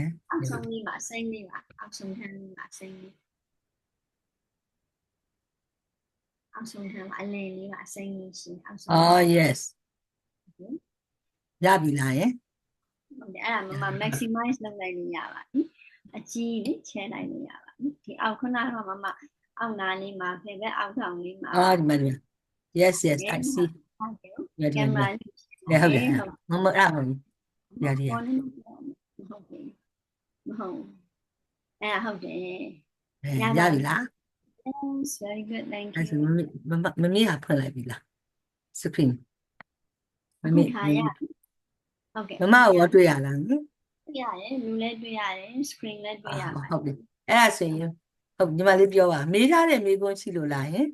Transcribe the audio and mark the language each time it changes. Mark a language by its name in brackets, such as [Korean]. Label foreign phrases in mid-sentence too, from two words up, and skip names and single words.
[Burmese] အောက်ဆုံးလေးပါစိမ့်လေးပါအောက်ဆုံးထမ်းလေးပါစိမ့်လေးအောက်ဆုံးထမ်းပါအလယ်လေးပါစိမ့်လေးရှိအောက်ဆုံး yes ရပြီလားယင် ဟုတ်တယ်အဲ့ဒါမ maximize လုပ်လိုက်လို့ရပါပြီအကြီးလေးချဲလိုက်လို့ရပါပြီဒီအောက်ခုနကတော့မအောက်နားလေးမှာဖေဘက်အောက်ထောင်လေးမှာ ဒီမှာ [English] yes I see [Burmese] ဟုတ်တယ် ရပြီ ကင်မရာ ဟုတ်တယ်မမအဲ့မရရ ဟုတ်တယ်မဟုတ်အဲ့ဟုတ်တယ် ရပြီလား [English] Yes, very good, thank [Burmese] အဲ့ဆို [English] you. [Burmese] မမေကဖွင့်လိုက်ပြီလား screen မမေ ထားရဟုတ်ကဲ့ မမရောတွေ့ရလား တွေ့ရတယ်လူလည်းတွေ့ရတယ် screen လည်းတွေ့ရပါ ဟုတ်ပြီအဲ့ဒါဆိုရင်ဟုတ်ညီမလေးပြောပါမေးထားတဲ့မေးခွန်းရှိလို့လားယင်